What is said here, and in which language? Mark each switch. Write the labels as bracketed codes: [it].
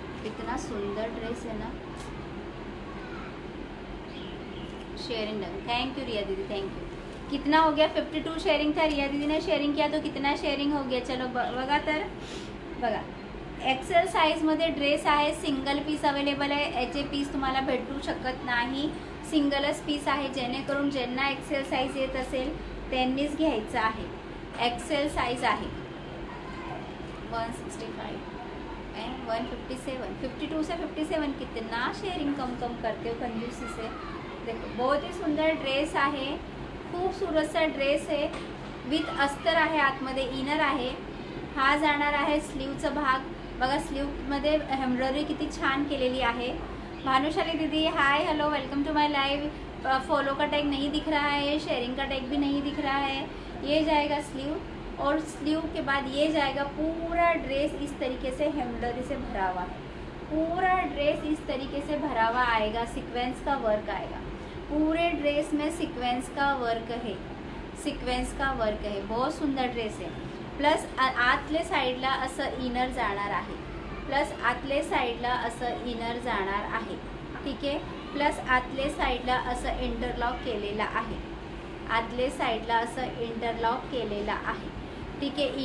[hi] इतना सुंदर ड्रेस है ना. Sharing done. थैंक यू रिया दीदी, थैंक यू. कितना हो गया? 52 शेयरिंग था. रिया दीदी ने शेयरिंग किया तो कितना शेयरिंग हो गया? चलो [mr] बघा तर, बघा एक्सेल साईजमध्ये ड्रेस आहे, सिंगल पीस अवेलेबल आहे. याचे पीस तुम्हाला भेटू शकत नाही, सिंगलच पीस आहे. जेणेकरून ज्यांना एक्सेल साईज येत असेल त्यांनीच घ्यायचं आहे. एक्सेल साईज आहे 165 एंड 157, 52 से 57. [hi] कितना शेयरिंग कम करते हो कंजूसी से. देखो बहुत ही सुंदर ड्रेस आहे, खूबसूरत सा ड्रेस आहे. [mr] विथ अस्तर आहे, आतमध्ये इनर आहे. हा जाणार आहे स्लीवचा भाग. बघा स्लीवमध्ये एम्ब्रॉयडरी किती छान केलेली आहे. [en] भानुशाली दीदी hi, hello, welcome to my live. [hi] Follow का टैग नहीं दिख रहा है, शेयरिंग का टैग भी नहीं दिख रहा है. ये जाएगा स्लीव, और स्लीव के बाद ये जाएगा पूरा ड्रेस. इस तरीके से एम्ब्रॉयडरी से भरा हुआ है. पूरा ड्रेस इस तरीके से भरा हुआ आएगा. सीक्वेंस का वर्क आएगा पूरे ड्रेस में. सीक्वेंस का वर्क है, सीक्वेंस का वर्क है. बहुत सुंदर ड्रेस है. [mr] प्लस आतले साईडला असं इनर जाणार आहे. प्लस आतले साईडला असं इनर जाणार आहे. ठीक आहे. प्लस आतले साईडला असं इंटरलॉक केलेला आहे. आतले साईडला असं इंटरलॉक केलेला आहे. ठीक आहे.